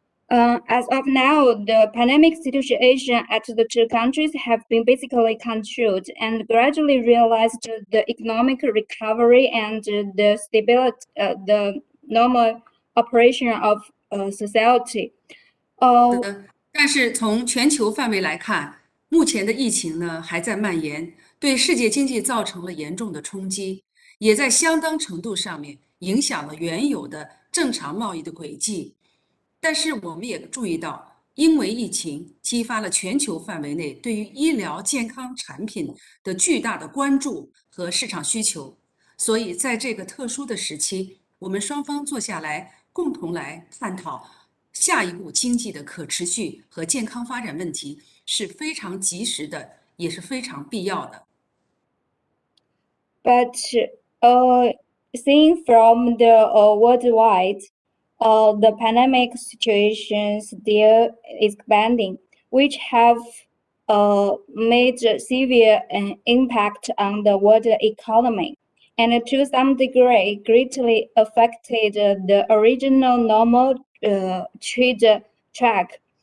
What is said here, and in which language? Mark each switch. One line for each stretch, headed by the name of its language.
English: As of now, the pandemic situation at the two countries have been basically controlled and gradually realized the economic recovery and the stability, the normal operation of society.
Chinese: 但是从全球范围来看，目前的疫情呢还在蔓延，对世界经济造成了严重的冲击，也在相当程度上面影响了原有的正常贸易的轨迹。但是我们也注意到，因为疫情激发了全球范围内对于医疗健康产品的巨大的关注和市场需求，所以在这个特殊的时期，我们双方坐下来共同来探讨下一步经济的可持续和健康发展问题是非常及时的，也是非常必要的。
English: But seeing from the worldwide, the pandemic situation still expanding, which have made severe impact on the world economy, and to some degree greatly affected the original normal trade track.